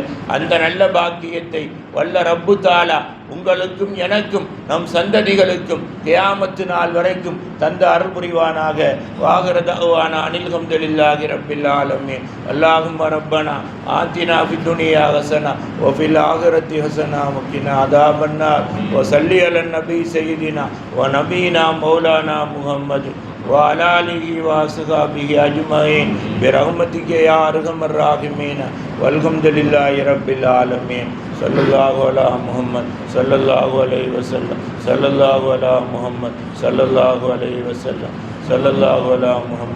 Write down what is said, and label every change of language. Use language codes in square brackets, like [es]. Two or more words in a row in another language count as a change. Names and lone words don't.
[ta] அந்த நல்ல பாக்கியத்தை வல்ல ரப்பு தாலா உங்களுக்கும் எனக்கும் நம் சந்ததிகளுக்கும் கியாமத்து நாள் வரைக்கும் தந்த அருள் புரிவானாக. [ar] وآخر دعوانا أن الحمد لله رب العالمين. اللهم ربنا آتنا في الدنيا حسنة وفي الآخرة حسنة وقنا عذاب النار. وصل على النبي سيدنا ونبينا مولانا محمد وعلى آله وصحبه أجمعين برحمتك يا أرحم الراحمين والحمد لله رب العالمين. صلى الله على محمد صلى الله عليه وسلم صلى الله على محمد صلى الله عليه وسلم صلى الله على محمد.